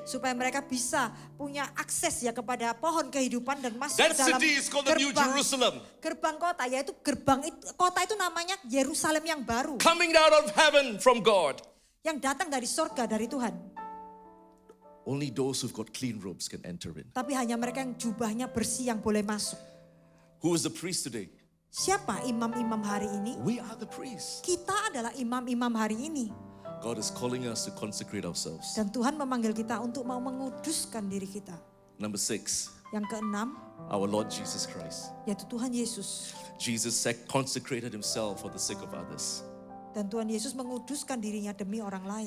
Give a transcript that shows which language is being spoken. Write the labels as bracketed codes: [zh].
[id] supaya mereka bisa punya akses ya kepada pohon kehidupan dan masuk [en] That [id] ke dalam [en] city is called the New Jerusalem, [id] gerbang kota, yaitu kota itu namanya Yerusalem yang baru [en] coming out of heaven from God. [id] yang datang dari sorga dari Tuhan. [en] Only those who've got clean robes can enter in. [id] Tapi hanya mereka yang jubahnya bersih yang boleh masuk. [en] Who is the priest today? [id] Siapa imam-imam hari ini? [en] We are the priests. [id] Kita adalah imam-imam hari ini. [en] God is calling us to consecrate ourselves. [id] Dan Tuhan memanggil kita untuk mau menguduskan diri kita. [en] Number 6, [id] Yang keenam, [en] our Lord Jesus Christ. [id] yaitu Tuhan Yesus. [en] Jesus consecrated himself for the sake of others. [id] Dan Tuhan Yesus menguduskan dirinya demi orang lain.